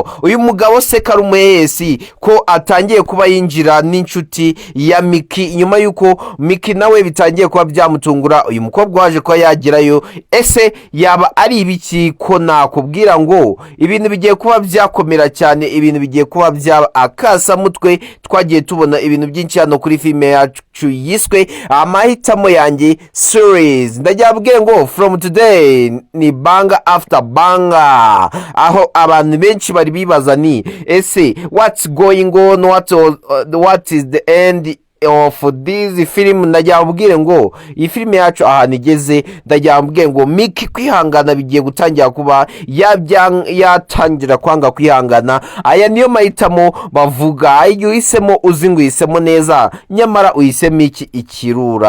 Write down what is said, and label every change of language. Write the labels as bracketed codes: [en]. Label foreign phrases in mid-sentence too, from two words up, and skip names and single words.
[rw] Uyu mugabo se Karumwesi ko atangiye kuba yinjira n'inshuti ya Miki, nyuma yuko Miki nawe bitangiye kuba byamutungura uyu mukobwa waje kuba yagerayo. Ese yaba ari ibiki ko nakubwira ngo ibintu bigiye kuba byakomera cyane, ibintu bigiye kuba byaba akasa mutwe. Twagiye tubona ibintu byinshi hano kuri filime yacu yiswe amahitamo yanjye series. Ndagira mbabwire ngo [en] from today [rw] ni banga after banga, aho abantu benshi bari bibaza ni ese [en] what's going on, what is the end of this film. [rw] Ndagira mbabwire ngo iyi filime yacu ahantu igeze, ndagira mbabwire ngo Miki kwihangana bigiye gutangira kuba yatangira kwanga kwihangana. Aya niyo mahitamo bavuga, iyo uhisemo uzi ngo uhisemo neza, nyamara uhisemo ikirura.